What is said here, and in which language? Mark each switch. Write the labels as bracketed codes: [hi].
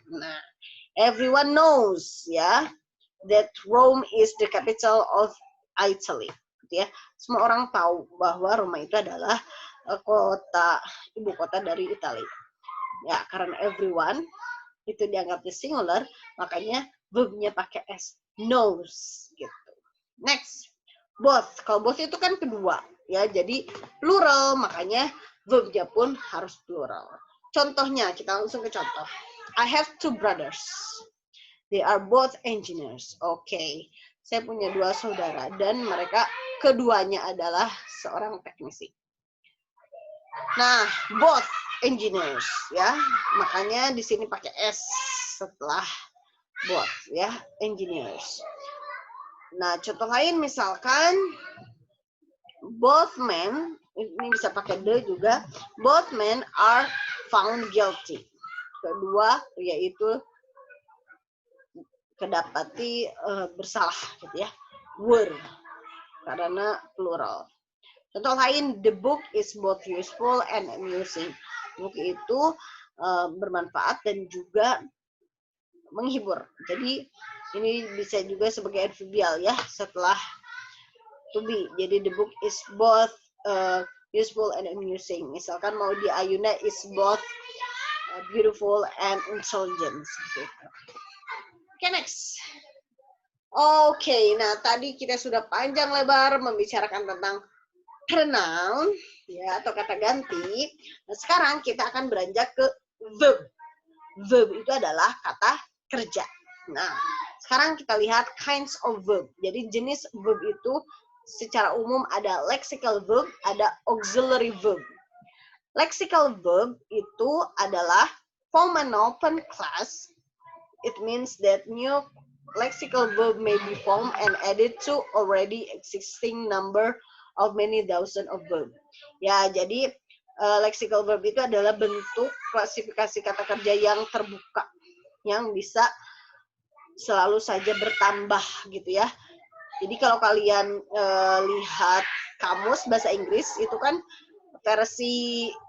[en] Nah, everyone knows ya that Rome is the capital of Italy. [id] Gitu ya. Semua orang tahu bahwa Roma itu adalah ibu kota dari Italia. Ya, karena everyone itu dianggapnya singular, makanya verbnya pakai s, knows gitu. Next, both. Kalau both itu kan kedua ya, jadi plural, makanya verbnya pun harus plural. Contohnya, kita langsung ke contoh. [en] I have two brothers. They are both engineers. Okay. [id] Saya punya dua saudara dan mereka keduanya adalah seorang teknisi. Nah, both engineers ya. Makanya di sini pakai s setelah both ya, engineers. Nah, contoh lain misalkan both men, ini bisa pakai the juga, [en] both men are found guilty. [id] Kedua yaitu kedapati bersalah gitu ya. Were karena plural. Contoh lain, [en] the book is both useful and amusing. [id] Buku itu bermanfaat dan juga menghibur. Jadi ini bisa juga sebagai adverbial ya setelah to be. [en] Jadi the book is both useful and amusing. Misalkan mau di Ayunda is both beautiful and intelligent. Gitu. Okay, next. [id] Oke, nah tadi kita sudah panjang lebar membicarakan tentang pronoun ya atau kata ganti. Nah, sekarang kita akan beranjak ke verb. Verb itu adalah kata kerja. Nah, sekarang kita lihat kinds of verb. Jadi jenis verb itu secara umum ada lexical verb, ada auxiliary verb. [en] Lexical verb [id] itu adalah [en] form an open class. It means that new lexical verb may be formed and added to already existing number of many thousand of verb. [id] Ya, jadi lexical verb itu adalah bentuk klasifikasi kata kerja yang terbuka, yang bisa selalu saja bertambah gitu ya. Jadi kalau kalian lihat kamus bahasa Inggris itu kan versi